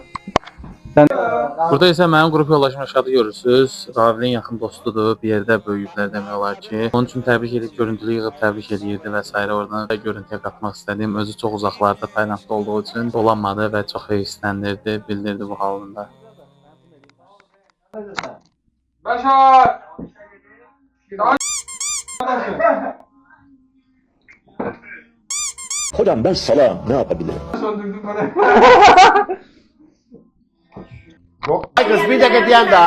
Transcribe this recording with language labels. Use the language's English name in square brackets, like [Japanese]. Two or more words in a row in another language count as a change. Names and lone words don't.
[Azerbaijani] Burada ise mənim qrup yoldaşım aşağıda görürsünüz. Ravil'in yaxın dostudur. Bir yerdə böyüyüblər demək olar ki. Onun üçün təbrik edib, görüntülü yığıb təbrik edirdi və s. Oradan da görüntüyə qatmaq istədim. Özü çox uzaqlarda, Taylandda olduğu üçün dolanmadı və çox heysləndirdi, bildirdi bu halında. Başar! [Turkish] Hocam ben salağım, ne yapabilirim? Söndürdüm bana. [Azerbaijani] Kız bir dəqiqə deyəm də.